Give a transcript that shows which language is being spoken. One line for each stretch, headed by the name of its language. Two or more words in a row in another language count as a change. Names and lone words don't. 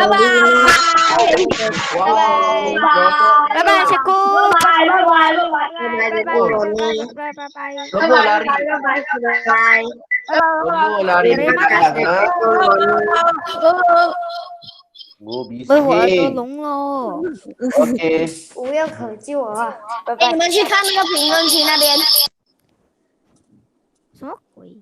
Malay: Bye-bye, cikgu. Semua lari. Semua lari. bising.
Chinese: OK。不要可救我啊！拜拜。你们去看那个评论区那边。什么鬼？